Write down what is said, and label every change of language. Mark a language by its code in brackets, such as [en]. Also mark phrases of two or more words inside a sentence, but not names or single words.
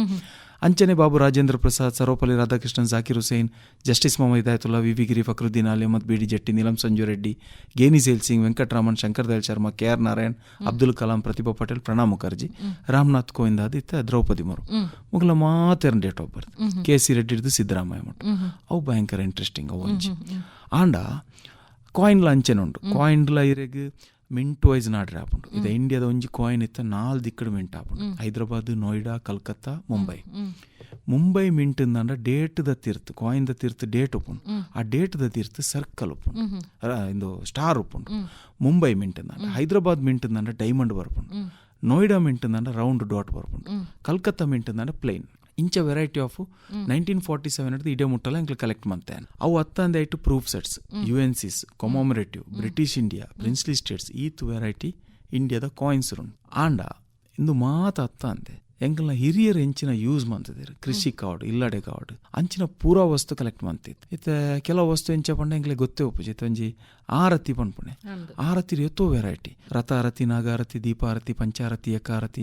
[tcy] ಅಂಚನೆ ಬಾಬು ರಾಜೇಂದ್ರ ಪ್ರಸಾದ್, ಸರ್ವಪಲ್ಲಿ ರಾಧಾಕೃಷ್ಣನ್, ಜಾಕಿರ್ ಹುಸೇನ್, ಜಸ್ಟಿಸ್ ಮೊಹಮ್ಮದ್ ಹಿದಾಯತುಲ್ಲಾ, VV ಗಿರಿ, ಫಕ್ರುದ್ದೀನ್ ಆಲಿ, ಅಹಮದ್ BD ಜಟ್ಟಿ, ನೀಲಂ ಸಂಜು ರೆಡ್ಡಿ, ಗೇನಿ ಸೇಲ್ ಸಿಂಗ್, ವೆಂಕಟರಾಮನ್, ಶಂಕರ್ ದಯಾಳ್ ಶರ್ಮಾ, KR ನಾರಾಯಣ್, ಅಬ್ದುಲ್ ಕಲಾಂ, ಪ್ರತಿಭಾ ಪಟೇಲ್, ಪ್ರಣಬ್ ಮುಖರ್ಜಿ, ರಾಮನಾಥ್ ಕೋವಿಂದ್ ಆದಿತ್ತ ದ್ರೌಪದಿ ಮುರ್ಮು ಮುಗ್ಲ ಮಾತೆರನ್ [en] date of birth. [tcy] KC ರೆಡ್ಡಿ ಹಿಡಿದು ಸಿದ್ದರಾಮಯ್ಯ ಮಟ್ಟ ಅವು ಭಯಂಕರ ಇಂಟ್ರೆಸ್ಟಿಂಗ್ ಅವು ಅಂಚಿ ಆಂಡ ಕಾಯಿನ್ಲ ಅಂಚೆನುಂಡು. ಕಾಯಿನ್ಲ ಇರೆಗ್ [en] mint wise [tcy] ನಾಡ್ರೆ ಆಪುಂಡು. ಇದು ಇಂಡಿಯಾದ ಒಂಜಿ ಕಾಯಿನ್ ಇತ್ತ 4 ದಿಕ್ಕಡು ಮಿಂಟ್ ಆಪುಂಡು. ಹೈದರಾಬಾದ್, ನೋಯ್ಡಾ, ಕಲ್ಕತ್ತಾ, ಮುಂಬೈ ಮಿಂಟ್ ಅಂದ ಡೇಟ್ ದ ತೀರ್ಥ ಕಾಯಿನ್ ದ ತೀರ್ಥ ಡೇಟ್ ಉಪ್ಪುಂಡು. ಆ ಡೇಟ್ ದ ತೀರ್ಥ ಸರ್ಕಲ್ ಉಪ್ಪುಂಡು ಇಂದು ಸ್ಟಾರ್ ಉಪ್ಪುಂಡು. ಮುಂಬೈ ಮಿಂಟ್ ಅಂದ, ಹೈದರಾಬಾದ್ ಮಿಂಟ್ ಅಂದ ಡೈಮಂಡ್ ಬರ್ಪುಂಡು, ನೋಯ್ಡಾ ಮಿಂಟ್ ಅಂದ [en] round dot [tcy] ಬರ್ಪುಂಡು, ಕಲ್ಕತ್ತಾ ಮಿಂಟ್ ಅಂದ ಪ್ಲೇನ್. ಇಂಚ [en] variety of [tcy] 1947 ಹಿಡಿದು ಇಡೇ ಮುಟ್ಟಲ್ಲ ಎಂಕ್ಲು ಕಲೆಕ್ಟ್ ಮಾಡ್ತೇನೆ. ಅವು ಹತ್ತಂದೆ ಐಟು [en] proof sets, [tcy] UNCs, ಕೊಮೊಮರೇಟಿವ್, ಬ್ರಿಟಿಷ್ ಇಂಡಿಯಾ, [en] princely states [tcy] ಈತ್ ವೆರೈಟಿ ಇಂಡಿಯಾದ ಕಾಯಿನ್ಸ್ ಉಂಡು. ಆಂಡ ಇಂದು ಮಾತ ಹತ್ತ ಅಂದೆ ಎಂಕಲ್ನ ಹಿರಿಯರು ಎಂಚಿನ ಯೂಸ್ ಮಂತಿದ್ರು ಕೃಷಿ ಕಾವಡು ಇಲ್ಲಡೆ ಕಾವಡು ಅಂಚಿನ ಪೂರಾ ವಸ್ತು ಕಲೆಕ್ಟ್ ಮಂತಿತ್ತು ಇತ್ತೆ ಕೆಲವು ವಸ್ತು ಎಂಚ ಪಂಡ ಎಂಕ್ಲೆ ಗೊತ್ತೇ ಉಪ್ಪುಜಿ ಒಂಜಿ ಆರತಿ ಪನ್ಪುಣೆ ಆರತಿರು ಎತ್ತೋ ವೆರೈಟಿ ರಥ ಆರತಿ ನಾಗಾರತಿ ದೀಪಾರತಿ ಪಂಚಾರತಿ ಏಕಾರತಿ